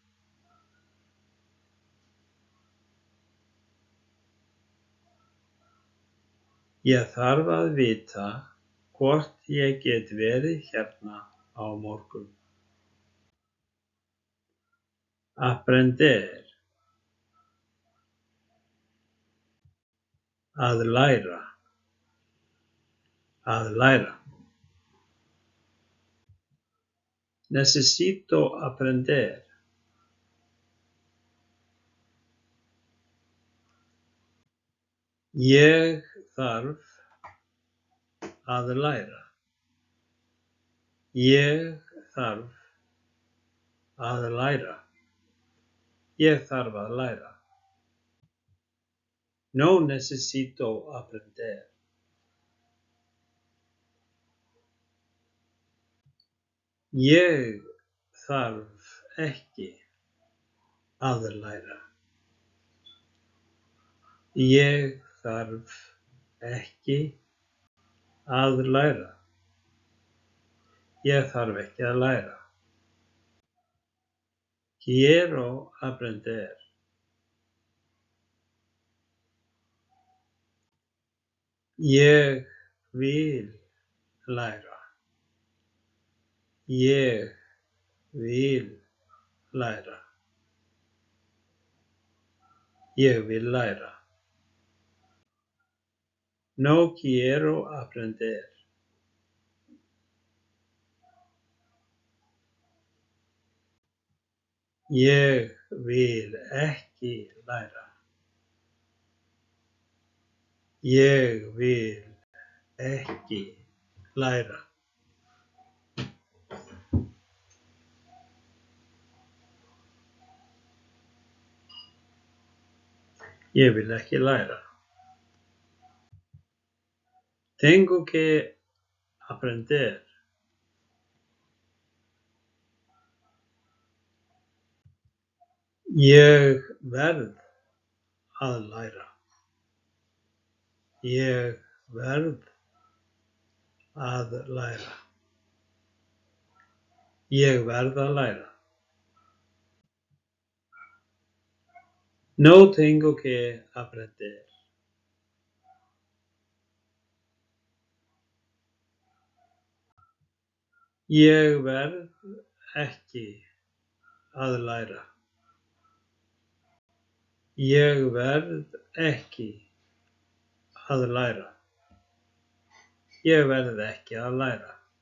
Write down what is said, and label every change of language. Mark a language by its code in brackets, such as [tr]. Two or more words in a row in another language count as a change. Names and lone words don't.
[is] Ég þarf að vita hvort ég get verið hérna á morgun. [es] Aprender. [is] Að læra. Að læra. [es] Necesito aprender. [is] Ég þarf að læra. Ég þarf að læra. Ég þarf að læra. [es] No necesito aprender. [is] Ég þarf ekki að læra. Ég þarf ekki að læra. Ég þarf ekki að læra. [es] Quiero aprender. [is] Ég vil læra. Ég vil læra. Ég vil læra. [es] No quiero aprender. [is] Ég vil ekki læra. Ég vil ekki læra. Ég vil ekki læra. [es] Tengo que aprender. [is] Ég verð að læra. Ég verð að læra. Ég verð að læra. [es] No tengo que aprender. [is] Ég verð ekki að læra. Ég verð ekki að læra. Ég verð ekki að læra.